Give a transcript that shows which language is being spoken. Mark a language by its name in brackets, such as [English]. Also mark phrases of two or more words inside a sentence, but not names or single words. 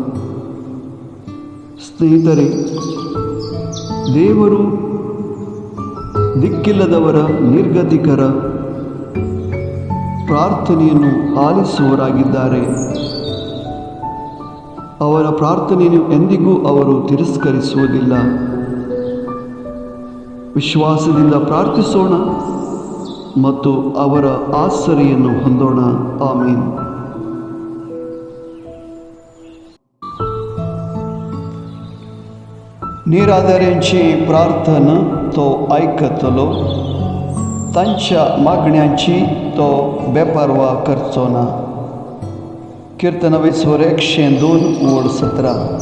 [Kannada] ಸ್ನೇಹಿತರೆ, ದೇವರು ದಿಕ್ಕಿಲ್ಲದವರ, ನಿರ್ಗತಿಕರ ಪ್ರಾರ್ಥನೆಯನ್ನು ಆಲಿಸುವವರಾಗಿದ್ದಾರೆ. ಅವರ ಪ್ರಾರ್ಥನೆಯನ್ನು ಎಂದಿಗೂ ಅವರು ತಿರಸ್ಕರಿಸುವುದಿಲ್ಲ. ವಿಶ್ವಾಸದಿಂದ ಪ್ರಾರ್ಥಿಸೋಣ ಮತ್ತು ಅವರ ಆಸರೆಯನ್ನು ಹೊಂದೋಣ. ಆಮೀನ್. [Konkani] निरादऱ्यांची प्रार्थना तो ऐकतलो, तांच्या मागण्यांची तो बेपर्वा करचो ना. कीर्तन 102:17.